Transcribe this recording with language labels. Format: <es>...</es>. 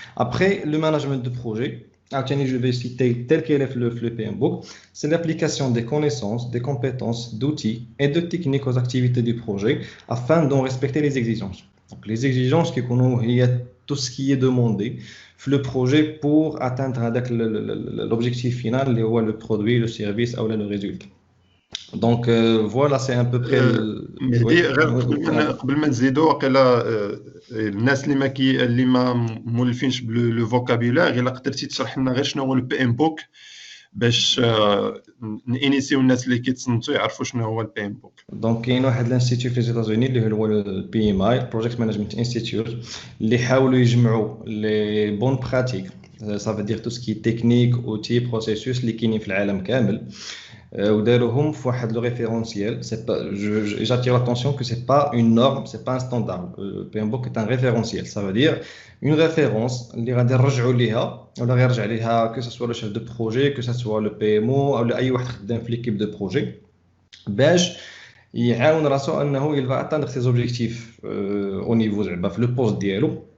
<fr>Après le management de projet, je vais citer tel qu'elle est le PMBOK, c'est l'application des connaissances, des compétences, d'outils et de techniques aux activités du projet afin d'en respecter les exigences. Donc, les exigences il y a tout ce qui est demandé le projet pour atteindre l'objectif final, le produit, le service ou le résultat. Donc voilà, c'est à peu près</fr> <ar>مهدي غير قبل ما نزيدوا واقيلا الناس اللي ما مولفينش لو فوكابولير، الا قدرتي تشرح لنا غير شنو هو البي ام بوك باش نينيسيو الناس اللي كيتصنتوا يعرفوا شنو هو البي ام بوك. دونك كاين واحد الانستيتيوت في الايتازوني اللي هو البي ام اي بروجيكت مانجمنت انستيتيوت اللي حاولوا يجمعوا لي بون براتيك</ar> <fr>ça veut dire tout ce qui est technique, outils, processus</fr> <ar>اللي كاينين في العالم كامل وداروهم في واحد لو ريفيرونسيال.</ar> <fr>J'attire l'attention que c'est pas une norme, c'est pas un standard. PMBOK est un référentiel, ça veut dire une référence</fr> <ar>اللي غادي نرجعوا ليها ولا غيرجع ليها</ar> <fr>que ce soit le chef de projet, que ce soit le PMO ou</fr> <ar>اي واحد خدام في</ar> <fr>l'équipe de projet</fr> <ar>باش يعاون راسو انه</ar> <fr>il va atteindre ses objectifs au niveau زعما في le poste ديالو.</fr>